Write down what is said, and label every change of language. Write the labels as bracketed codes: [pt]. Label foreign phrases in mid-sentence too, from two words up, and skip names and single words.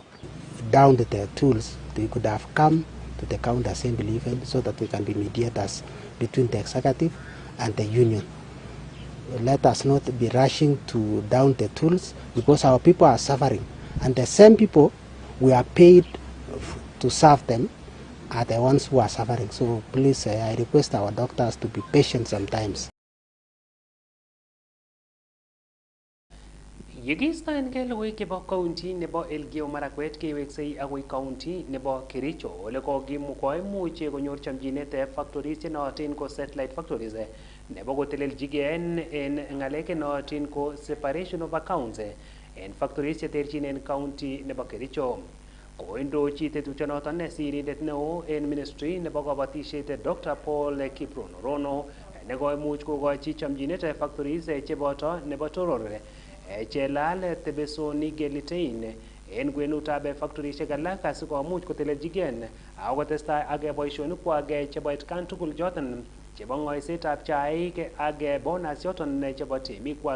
[en] Down to the tools, they could have come to the county assembly even so that we can be mediators between the executive and the union. Let us not be rushing to down the tools because our people are suffering, and the same people we are paid to serve them are the ones who are suffering. So please, I request our doctors to be patient sometimes. [kln] Yekistoengei logoiwek chebo county nebo Elgeyo Marakwet keweksei agoi county nebo Kericho ole koimuch konyor chamchinet factories chenootin ko [en] satellite factories [kln] nebo koteleljigei en ng'alek nootin ko [en] separation of accounts [kln] en factories cheterchin en county nebo Kericho. Koindochi tetutyonoton sirindet neo en ministry nebo kabatisiet Dr. Paul Kiprono nekoimuch kokochi chamchinet factories cheboto nebo Toror, Chelal, Tebesonik, Gelitein en kwenutab factorisiek alak asikomuch koteleljigei ak kotestai ak boisionikwak chebo atkan tugul joton chebo ng'oisetab chaik ak bonus joton chebo temikwak.